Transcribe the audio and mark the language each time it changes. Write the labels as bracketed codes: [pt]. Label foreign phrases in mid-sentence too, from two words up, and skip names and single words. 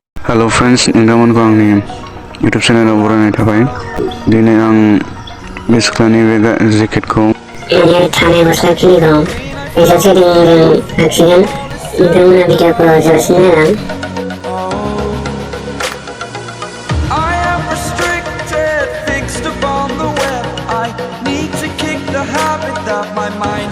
[en] hello friends, [brx] नोंथांमोनखौ आंनि यूट्यूब चेनेलाव बरायनाय थाबाय। दिनै आं बे सिख्लानि बे जेकेटखौ थानाय गस्लाखिनिखौ एसे सेटिंजों आखिगोन। नोंथांमोना भिडिअखौ जोबसिम नायलां। [en] Fixed upon the web, I need to kick the habit that my mind